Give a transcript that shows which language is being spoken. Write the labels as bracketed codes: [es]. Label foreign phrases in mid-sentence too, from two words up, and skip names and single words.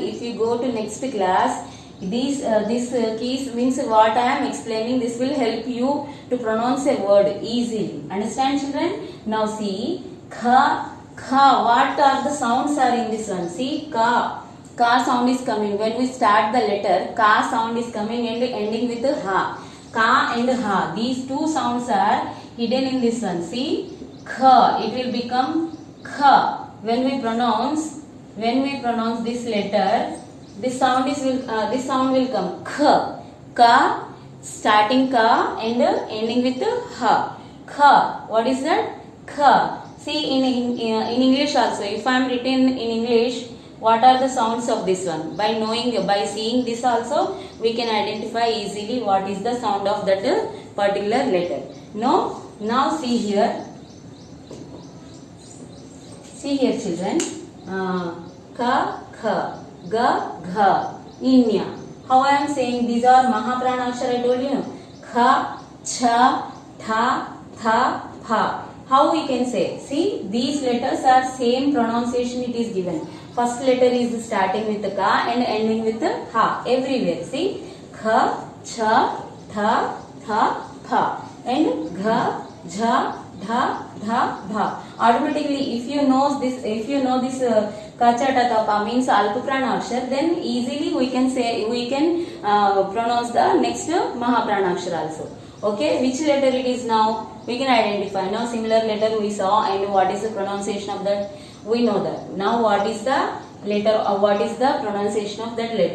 [en] If you go to next class, this keys means what I am explaining. This will help you to pronounce a word easily. Understand, children? Now see, kha, kha. What are the sounds are in this one? See, ka. Ka sound is coming. When we start the letter, ka sound is coming and ending with ha. Ka and ha. These two sounds are hidden in this one. See, kha. It will become kha. When we pronounce this letter, this sound will come kha. Ka, starting ka and ending with ha. Kha. What is that? Kha. See in English also. If I am written in English, what are the sounds of this one? By seeing this also, we can identify easily what is the sound of that particular letter. No? Now see here. See here, children. Ka, kha, ga, gha, inya. How I am saying? These are Mahapranakshar. I told you. No? Kha, cha, tha, tha, pha. How we can say? See, these letters are same pronunciation it is given. First letter is starting with the ka and ending with the ha. Everywhere. See, kha, cha, tha, tha, pha. And gha, jha, dha, dha, bha. Automatically, if you know this ka, cha, ta, tha, pa means Alpa Pranakshar, then easily we can pronounce the next Mahapranakshar also. Okay, which letter it is now? We can identify. Now similar letter we saw, and what is the pronunciation of that? We know that. Now what is the letter or what is the pronunciation of that letter?